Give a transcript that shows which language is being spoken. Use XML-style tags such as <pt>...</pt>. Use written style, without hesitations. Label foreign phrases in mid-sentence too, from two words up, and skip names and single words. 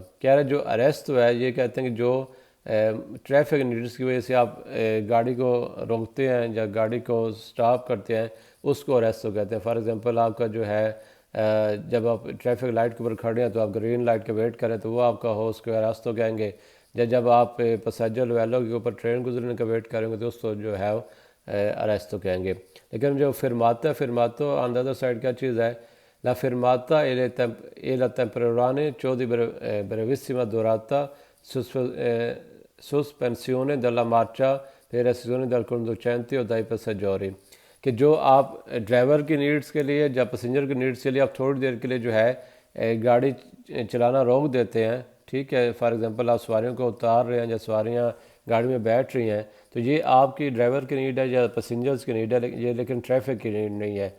<hi>कह रहे जो अरेस्ट है ये कहते हैं कि जो</hi> <en>traffic needs</en> <hi>की वजह से आप गाड़ी को रोकते हैं या गाड़ी को स्टॉप करते हैं, उसको अरेस्ट कहते हैं।</hi> <en>for example</en> <hi>आपका जो है जब आप</hi> <en>traffic light</en> <hi>के ऊपर खड़े हैं तो आप</hi> <en>green light</en> <hi>का वेट करें तो वो आपका हो, उसको अरेस्ट कहेंगे। या जब आप पैसेंजर वेलो के ऊपर ट्रेन गुजरने का वेट करेंगे तो उसको जो है अरेस्ट कहेंगे। लेकिन जो फिरमातो</hi> <en>on the other side</en> <hi>क्या चीज़ है,</hi> <it>la fermata e la temporanea ciò di brevissima durata sospensione della marcia per esecuzione dal conducente o dai passeggeri,</it> <hi>कि जो आप ड्राइवर की नीड्स के लिए या पैसेंजर की नीड्स के लिए आप थोड़ी देर के लिए जो है गाड़ी चलाना रोक देते हैं। ठीक है,</hi> <en>for example</en> <hi>आप सवारियों को उतार रहे हैं या सवारियां गाड़ी में बैठ रही हैं, तो ये आपकी ड्राइवर की नीड है या पैसेंजर्स की नीड है, ये लेकिन ट्रैफिक की नीड नहीं है।</hi>